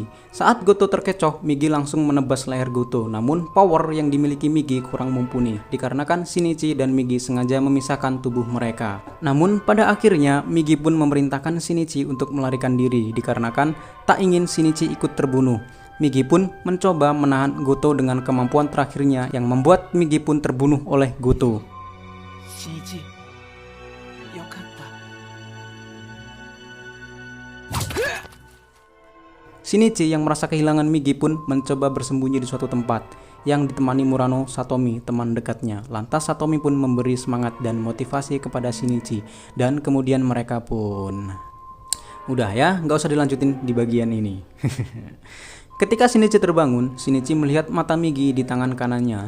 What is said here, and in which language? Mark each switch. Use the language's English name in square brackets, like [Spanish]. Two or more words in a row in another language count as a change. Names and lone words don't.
[Indonesian] Saat Goto terkecoh, Migi langsung menebas leher Goto, namun power yang dimiliki Migi kurang mumpuni dikarenakan Shinichi dan Migi sengaja memisahkan tubuh mereka. Namun pada akhirnya Migi pun memerintahkan Shinichi untuk melarikan diri dikarenakan tak ingin Shinichi ikut terbunuh. Migi pun mencoba menahan Goto dengan kemampuan terakhirnya yang membuat Migi pun terbunuh oleh Goto. [Japanese] Shinichi, yokatta. [Indonesian] Shinichi yang merasa kehilangan Migi pun mencoba bersembunyi di suatu tempat yang ditemani Murano Satomi, teman dekatnya. Lantas Satomi pun memberi semangat dan motivasi kepada Shinichi, dan kemudian mereka pun... Udah ya, nggak usah dilanjutin di bagian ini. Ketika Shinichi terbangun, Shinichi melihat mata Migi di tangan kanannya.